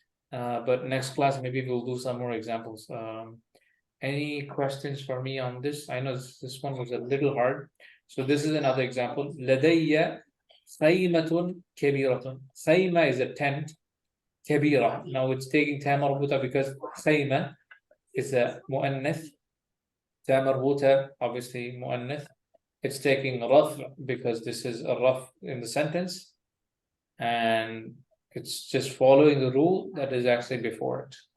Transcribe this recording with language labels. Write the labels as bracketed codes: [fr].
[en] But next class maybe we'll do some more examples. Any questions for me on this? I know this one was a little hard. So this is another example. [ar] لدي خيمة كبيرة. [en] خيمة is a tent. [ar] كبيرة. [en] Now it's taking [ar] تاء مربوطة [en] because خيمة is a مؤنث. [ar] تاء مربوطة [en] obviously [ar] مؤنث. [en] It's taking رفع because this is a raf in the sentence, and it's just following the rule that is actually before it.